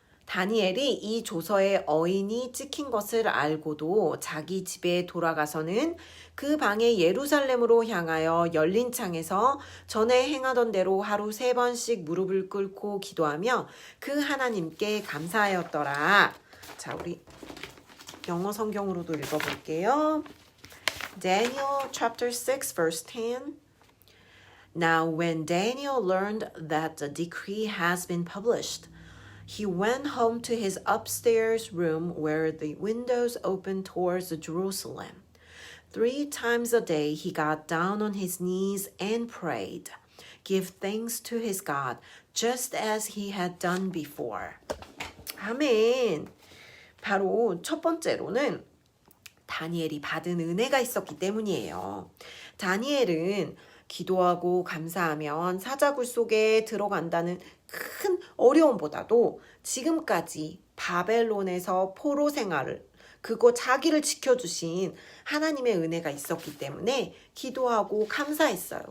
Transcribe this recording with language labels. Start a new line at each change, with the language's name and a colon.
Korean: 다니엘이 이 조서에 어인이 찍힌 것을 알고도 자기 집에 돌아가서는 그 방에 예루살렘으로 향하여 열린 창에서 전에 행하던 대로 하루 3번씩 무릎을 꿇고 기도하며 그 하나님께 감사하였더라. 자, 우리 영어 성경으로도 읽어볼게요.
English: Daniel chapter 6 verse 10. Now when Daniel learned that the decree has been published, he went home to his upstairs room where the windows opened towards Jerusalem. 3 times a day he got down on his knees and prayed, give thanks to his God, just as he had done before.
Korean: 아멘. 바로 첫 번째로는 다니엘이 받은 은혜가 있었기 때문이에요. 다니엘은 기도하고 감사하면 사자굴 속에 들어간다는 큰 어려움보다도 지금까지 바벨론에서 포로 생활을 그거 자기를 지켜주신 하나님의 은혜가 있었기 때문에 기도하고 감사했어요.